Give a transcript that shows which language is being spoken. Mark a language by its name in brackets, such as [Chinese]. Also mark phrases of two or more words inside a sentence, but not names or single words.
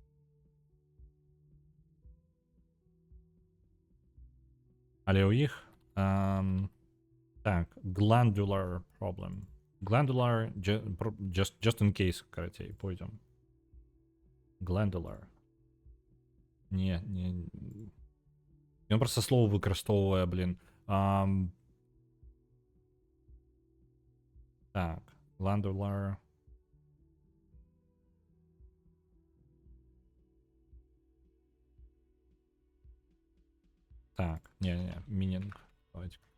[Belarusian] Але ў іх так, [English] glandular problem. Glandular, just in case, [Belarusian] карацей, пойдзем. Glandular. Не. Ён проста слова выкарыстоўвае, блин. Так, glandular. Так, не, meaning. Давайте.